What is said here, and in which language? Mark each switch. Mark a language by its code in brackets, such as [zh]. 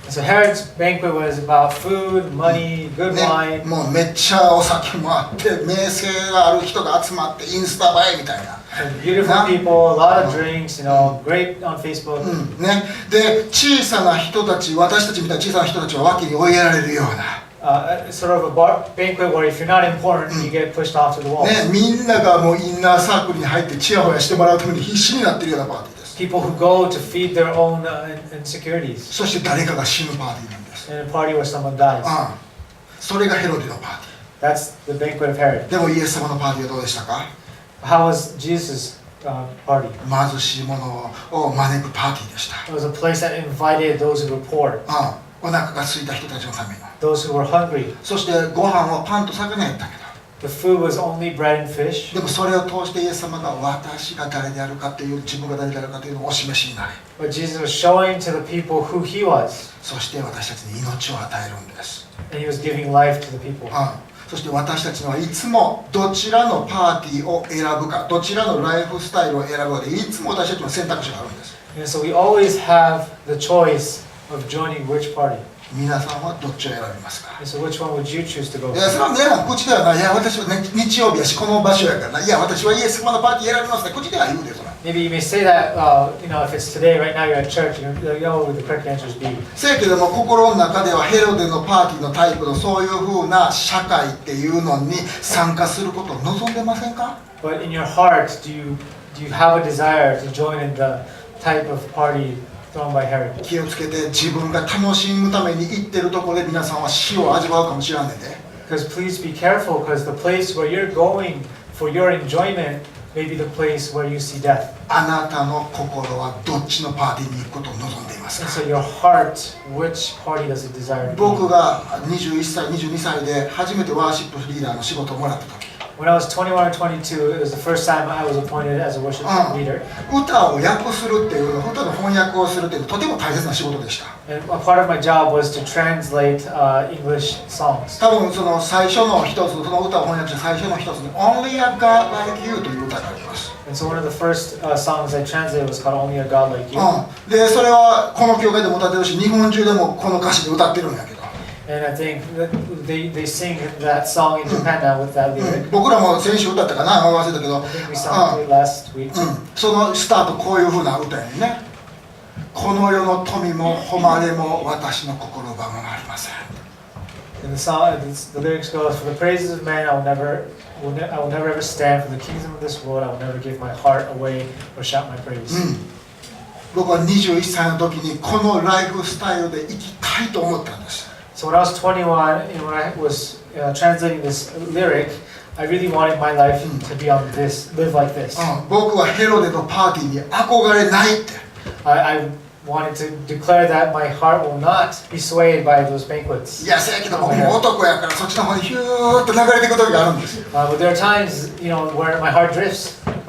[en] So Herod's banquet was about food, money, good wine. [ja] もうめっちゃお酒もあって名声がある人が集まってインスタ映えみたいな。 [en] Beautiful people, a lot of drinks, great on Facebook. [ja] で小さな人たち、私たちみたいな小さな人たちは脇に追いやられるような。 [en] Sort of a banquet where if you're not important, you get pushed off to the walls. [ja] みんながもうインナーサークルに入ってチヤホヤしてもらうために必死になっているようなパーティーです。 [en] People who go to feed their own insecurities. [ja] そして誰かが死ぬパーティーなんです。 [en] In a party where someone dies. [ja] それがヘロデのパーティー。 [en] That's the banquet of Herod. [ja] でもイエス様のパーティーはどうでしたか？ [en] How was Jesus' party? [ja] 貧しい者を招くパーティーでした。 [en] It was a place that invited those who were poor. [ja] お腹が空いた人たちのために。 [en] Those who were hungry. [ja] そしてご飯はパンと魚やったけど。 [en] The food was only bread and fish. [ja] でもそれを通してイエス様が私が誰であるかという自分が誰であるかというのをお示しになり。 [en] But Jesus was showing to the people who he was. [ja] そして私たちに命を与えるんです。 [en] And he was giving life to the people. [ja] そして私たちにはいつもどちらのパーティーを選ぶか、どちらのライフスタイルを選ぶかでいつも私たちの選択肢があるんです。 [en] And so we always have the choice of joining which party? [ja] 皆さんはどっちを選びますか？ [en] So which one would you choose to go [ja] いや、それは皆さん口ではない。いや、私は、ね、日曜日やしこの場所やからな。いや、私はイエス様のパーティー選びますね。口では言うでそれ。 [en] Maybe you may say that, if it's today, right now you're at church, the correct answer is B. [ja] せやけども心の中ではヘロデのパーティーのタイプのそういう風な社会っていうのに参加することを望んでませんか？ [en] But in your heart, do you have a desire to join in the type of party thrown by Herod? [ja] 気をつけて自分が楽しむために行ってるところで皆さんは死を味わうかもしれないで。 [en] Because please be careful, because the place where you're going for your enjoyment may be the place where you see death. [ja] あなたの心はどっちのパーティーに行くことを望んでいますか？ [en] And so your heart, which party does it desire to be? [ja] 僕が21歳、22歳で初めてワーシップリーダーの仕事をもらった時、 [en] When I was 21 or 22, it was the first time I was appointed as a worship leader. [ja] 歌を訳するっていうの、歌の翻訳をするっていうのはとても大切な仕事でした。 [en] And a part of my job was to translate English songs. [ja] 多分その最初の一つ、その歌を翻訳した最初の一つに Only a God Like You という歌があります。 [en] And so one of the first songs I translated was called Only a God Like You. [ja] で、それはこの教会でも歌ってるし、日本中でもこの歌詞で歌ってるんやけど。 [en] And I think that they sing that song in Japan now with that lyric. [ja] 僕らも先週歌ったかな、忘れたけど、 [en] I think we sang it last week. [ja] そのスタートこういう風な歌やね。この世の富も誉れも私の心を奪うものありません。 [en] And the song, the lyrics goes, For the praises of man, I will never ever stand. For the kingdom of this world, I will never give my heart away or shout my praise. [ja] 僕は21歳の時にこのライフスタイルで生きたいと思ったんです。 [en] So when I was 21 and when I was translating this lyric, I really wanted my life to be on this, live like this. [ja] 僕はヘロデのパーティーに憧れないって。 [en] I wanted to declare that my heart will not be swayed by those banquets. [ja] いや、せやけど僕も男やからそっちの方にヒューッと流れていく時があるんですよ。 [en] But there are times, where my heart drifts.